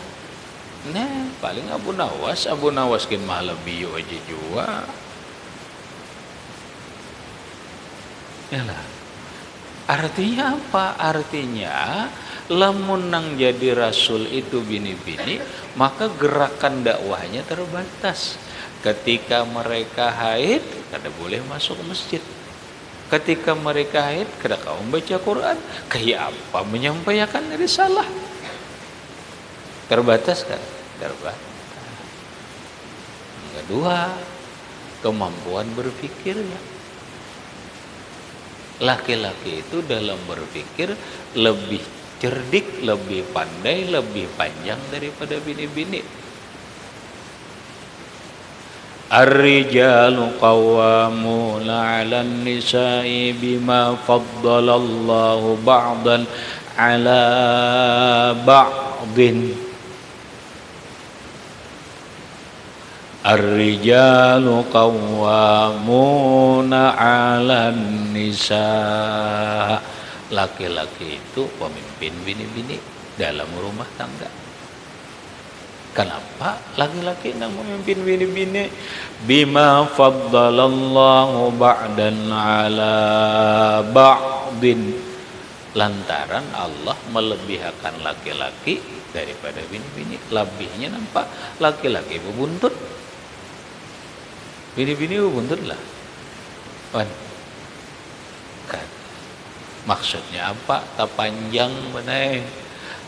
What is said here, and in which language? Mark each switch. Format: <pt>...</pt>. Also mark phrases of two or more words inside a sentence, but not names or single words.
<bjn>Nah, paling Abu Nawas kin mahala biyo aja jua. Yalah. Artinya apa? Artinya lamun nang jadi rasul itu bini-bini, maka gerakan dakwahnya terbatas. Ketika mereka haid, kada boleh masuk masjid. Ketika mereka haid, kada kau membaca Quran. Kayak apa menyampaikan risalah? Terbatas kan? Terbatas. Yang kedua, kemampuan berpikirnya. Laki-laki itu dalam berpikir lebih cerdik, lebih pandai, lebih panjang daripada bini-bini.</bjn> <ar>الرجال قوامون على النساء بما فضل الله بعضا على بعض. الرجال قوامون على النساء.</ar> <bjn>Laki-laki itu pemimpin bini-bini dalam rumah tangga. Kenapa laki-laki yang memimpin bini-bini?</bjn> <ar>بما فضل الله بعضا على بعض.</ar> <bjn>Lantaran Allah melebihkan laki-laki daripada bini-bini. Lebihnya nampak laki-laki bebuntut. Bini-bini buntut lah. Kan? Maksudnya apa? Tak panjang benar.</bjn>